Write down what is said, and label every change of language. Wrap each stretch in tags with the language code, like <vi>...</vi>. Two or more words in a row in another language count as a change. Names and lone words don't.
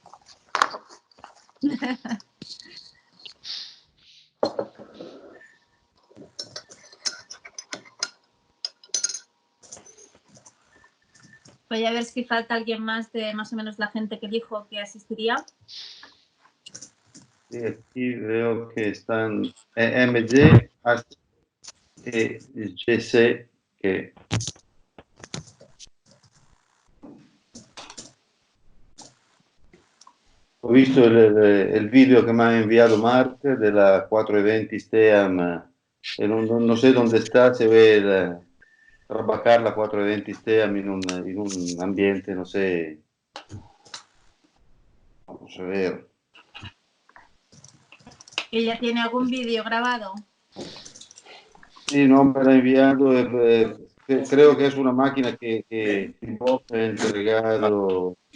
<es>Voy a ver si falta alguien más de más o menos la gente que dijo que asistiría. Sí, aquí veo que están MD e GC</es> <it>che ho visto il video che mi ha inviato Mark della 420 Steam e non so dove sta, se vuole trabajar la 420 Steam in un ambiente,</it> <es>no sé, vamos a ver. ¿Ella tiene algún vídeo grabado? Sí, no me lo ha enviado, creo que es una máquina que vos has entregado.</es>